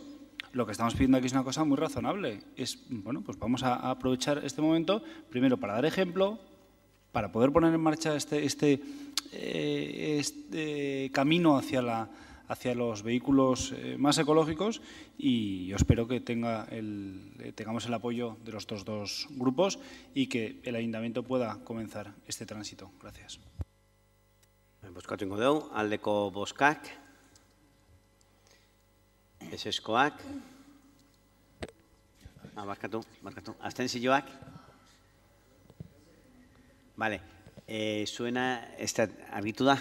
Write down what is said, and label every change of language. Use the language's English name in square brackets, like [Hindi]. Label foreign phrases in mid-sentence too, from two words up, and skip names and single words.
[Spanish] Lo que estamos pidiendo aquí es una cosa muy razonable. Es, bueno, pues vamos a aprovechar este momento, primero para dar ejemplo, para poder poner en marcha este camino hacia los vehículos más ecológicos, y yo espero que tengamos el apoyo de los otros dos grupos y que el Ayuntamiento pueda comenzar este tránsito. Gracias. [Basque] Bozkatu ingo dugu, aldeko bozkak, eseskoak, barkatu, abstentzioak. Vale, zuena argitu da?